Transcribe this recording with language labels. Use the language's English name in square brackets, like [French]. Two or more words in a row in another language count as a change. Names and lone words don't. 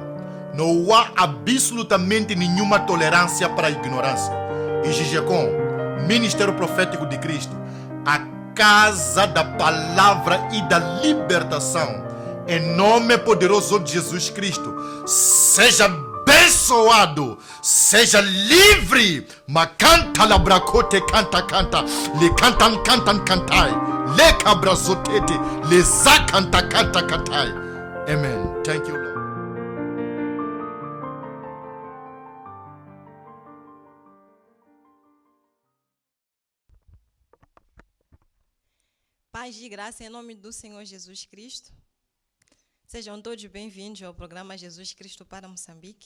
[Portuguese] Não há absolutamente nenhuma tolerância para a ignorância. E Gigecom, Ministério Profético de Cristo, a casa da palavra e da libertação, em nome poderoso de Jesus Cristo, seja abençoado, seja livre. Macanta labracote canta canta, le cantan cantan cantai, le cabrazotete, le zacanta canta cantai. [English] Amen. Thank you, Lord. [Portuguese] Paz de graça em nome do Senhor Jesus Cristo. Sejam todos bem-vindos ao programa Jesus Cristo para Moçambique.